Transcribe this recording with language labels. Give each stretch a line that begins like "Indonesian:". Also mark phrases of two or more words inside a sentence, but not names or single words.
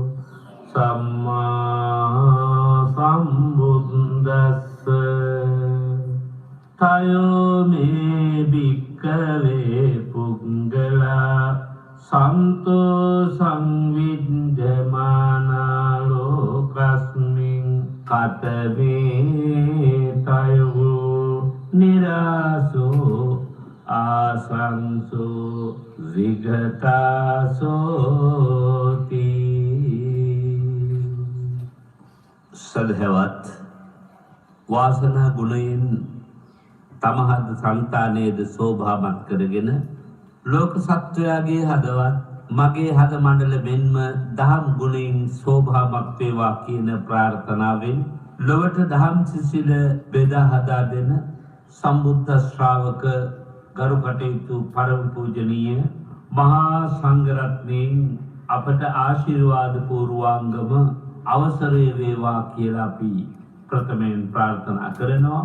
Pali: සම්මා සම්බුද්දස්ස තයෝ මේ භික්ඛවේ පුංගලා සන්තෝ සංවිද්ධමානා ලෝකස්මින් කතමේ තයෝ නිරාසෝ ආසංසෝ විගතාසෝති.
Sinhala: සදහවත් වාසනා ගුණයෙන් තමහද සංතානයේද සෝභාමත් කරගෙන ලෝක සත්වයාගේ හදවත් මගේ හද මණ්ඩල මෙන්ම දහම් ගුණයෙන් සෝභාමත් වේවා කියන ප්‍රාර්ථනාවෙන් ලොවට දහම් සිසිල බෙදා හදා දෙන සම්බුද්ධ ශ්‍රාවක ගරු කටයුතු පරම පූජනීය මහා සංඝරත්නයන් අපට ආශිර්වාද පූර්වාංගම අවසරය වේවා කියලා අපි ප්‍රථමයෙන් ප්‍රාර්ථනා කරනවා.